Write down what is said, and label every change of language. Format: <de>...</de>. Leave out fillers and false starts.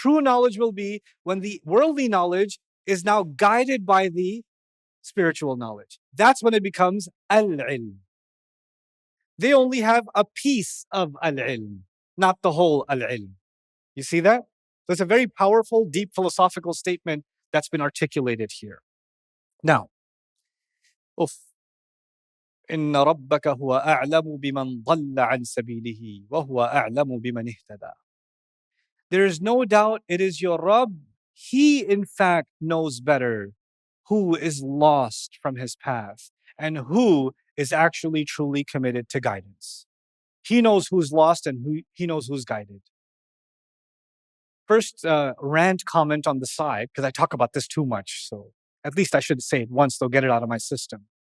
<en>True knowledge will be when the worldly knowledge is now guided by the spiritual knowledge. That's when it becomes al-ilm. They only have a piece of al-ilm, not the whole al-ilm. You see that? So it's a very powerful, deep philosophical statement that's been articulated here. Now,</en> <ar>إن ربك هو أعلم بمن ضل عن سبيله وهو أعلم بمن اهتدى.</ar> <en>There is no doubt it is your Rabb. He, in fact, knows better who is lost from his path and who is actually truly committed to guidance. He knows who's lost and he knows who's guided. First, rant comment on the side, because I talk about this too much, so at least I should say it once, though, get it out of my system.</en>